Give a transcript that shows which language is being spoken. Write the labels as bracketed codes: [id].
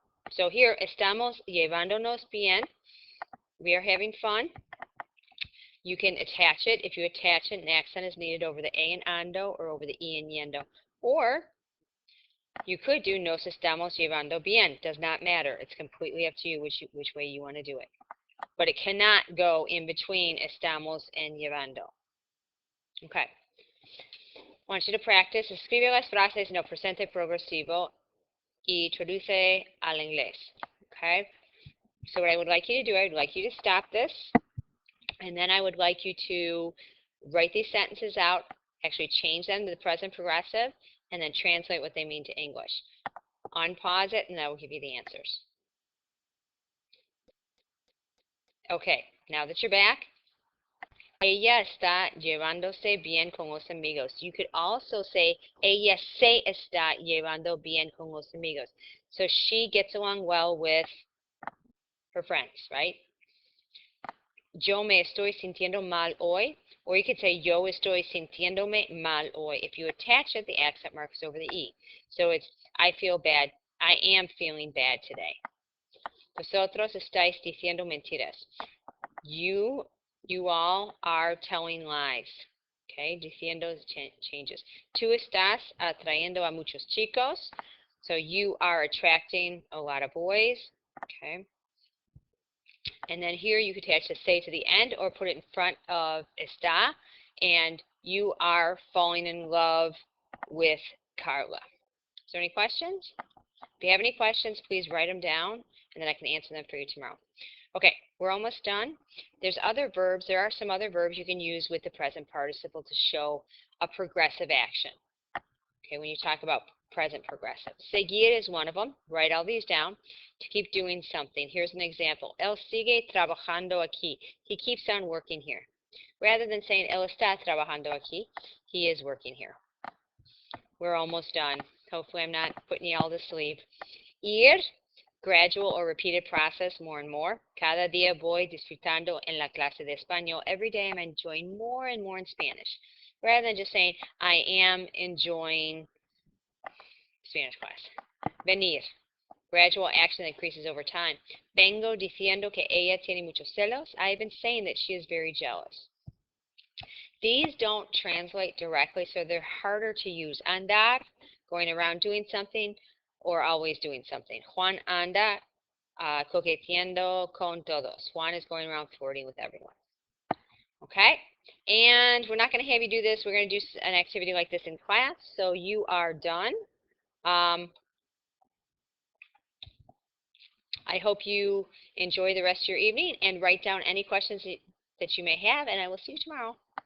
[en] So here, [es] estamos llevándonos bien. [en] We are having fun. You can attach it. If you attach it, an accent is needed over the A in ando or over the E in yendo. Or you could do [es] nos estamos llevando bien. [en] It does not matter. It's completely up to you which way you want to do it. But it cannot go in between estamos and llevando. Okay. I want you to practice. [es] Escribe las frases en el presente progresivo y traduce al inglés. [en] Okay. So what I would like you to do, I would like you to stop this, and then I would like you to write these sentences out, actually change them to the present progressive, and then translate what they mean to English. Unpause it, and that will give you the answers. Okay, now that you're back, [es] ella está llevándose bien con los amigos. [en] You could also say, [es] ella se está llevando bien con los amigos. [en] So she gets along well with her friends, right? [es] Yo me estoy sintiendo mal hoy. [en] Or you could say, [es] yo estoy sintiéndome mal hoy. [en] If you attach it, the accent mark is over the E. So it's, I feel bad. I am feeling bad today. [es] Vosotros estáis diciendo mentiras. [en] You all are telling lies. Okay, diciendo changes. [es] Tú estás atrayendo a muchos chicos. [en] So you are attracting a lot of boys. Okay. And then here you could attach the say to the end or put it in front of está. And you are falling in love with Carla. Is there any questions? If you have any questions, please write them down, and then I can answer them for you tomorrow. Okay, we're almost done. There's other verbs. There are some other verbs you can use with the present participle to show a progressive action. Okay, when you talk about present progressive. Seguir is one of them. Write all these down to keep doing something. Here's an example. [es] Él sigue trabajando aquí. [en] He keeps on working here. Rather than saying [es] él está trabajando aquí, [en] he is working here. We're almost done. Hopefully I'm not putting you all to sleep. Ir, gradual or repeated process, more and more. [es] Cada día voy disfrutando en la clase de español. [en] Every day I'm enjoying more and more in Spanish. Rather than just saying, I am enjoying Spanish class. Venir, gradual action that increases over time. [es] Vengo diciendo que ella tiene muchos celos. [en] I've been saying that she is very jealous. These don't translate directly, so they're harder to use. Andar, going around doing something, or always doing something. [es] Juan anda coqueteando con todos. [en] Juan is going around flirting with everyone. Okay? And we're not going to have you do this. We're going to do an activity like this in class, so you are done. I hope you enjoy the rest of your evening and write down any questions that you may have, and I will see you tomorrow.